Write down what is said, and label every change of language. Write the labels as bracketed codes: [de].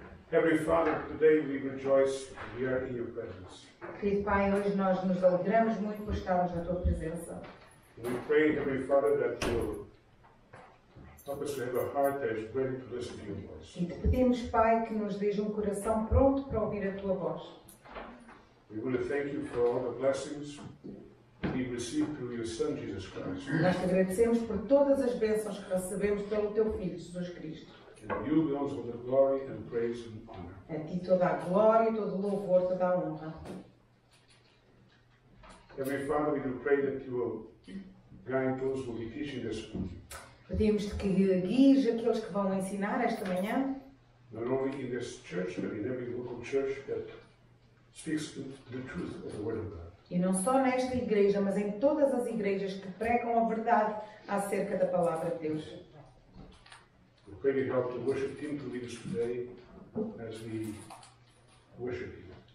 [en] Heavenly Father, today we rejoice we are in your presence. [pt] Querido Pai, hoje nós nos alegramos muito por estarmos na Tua presença. [en] We pray, Heavenly Father, that you will help us to have a heart that is ready to listen to your voice. [pt] E te pedimos, Pai, que nos dês um coração pronto para ouvir a Tua voz. [en] We want to thank you for all the blessings we received through your Son, Jesus Christ. [pt] Nós te agradecemos por todas as bênçãos que recebemos pelo Teu Filho, Jesus Cristo. [en] And you belongs all the glory and praise and honor. [pt] A Ti toda a glória, todo o louvor, toda a honra. [en] Heavenly Father, we do pray that you will guide those who will be teaching this morning. [pt] Pedimos-te que guies aqueles que vão ensinar esta manhã, [en] Not only in this church, but in every local church that speaks the truth of the Word of God. [pt] e não só nesta igreja, mas em todas as igrejas que pregam a verdade acerca da palavra de Deus. [en] We pray you help the worship team to lead us today as we worship you.